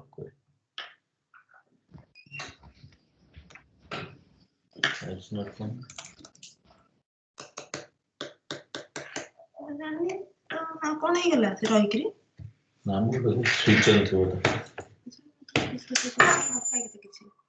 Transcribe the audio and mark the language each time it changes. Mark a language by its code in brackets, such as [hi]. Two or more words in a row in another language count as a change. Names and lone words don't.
[en] It's not fun. [or] କଣ ହେଇଗଲା ସେ ରହିକିରି ନା ମୁଁ [en] switch on [or] ଥିବ କିଛି